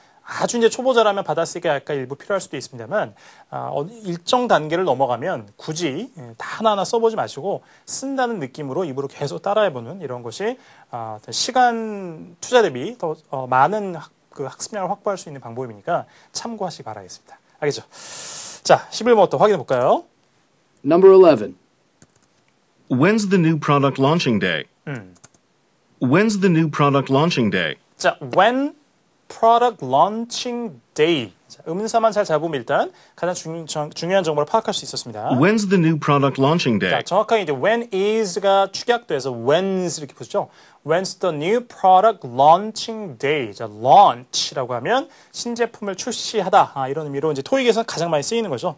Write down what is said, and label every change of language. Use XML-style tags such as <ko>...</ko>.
<ko>아주 이제 초보자라면 받아쓰기 약간 일부 필요할 수도 있습니다만 일정 단계를 넘어가면 굳이 다 하나하나 써보지 마시고 쓴다는 느낌으로 입으로 계속 따라해보는 이런 것이 시간 투자 대비 더 많은 학습량을 확보할 수 있는 방법이니까 참고하시기 바라겠습니다. 알겠죠? 자, 11번부터 확인해 볼까요?</ko> <en>Number 11. When's the new product launching day? When's the new product launching day?</en> <ko>자,</ko> <en>when product launching day.</en> <ko>자, 음사만 잘 잡으면 일단 가장 중요한 정보를 파악할 수 있었습니다.</ko> <en>When's the new product launching day?</en> <ko>자, 정확하게 이제 when is가 축약돼서 when's 이렇게 보죠.</ko> <en>When's the new product launching day?</en> <ko>자, launch라고 하면 신제품을 출시하다. 이런 의미로 이제 토익에서 가장 많이 쓰이는 거죠.</ko>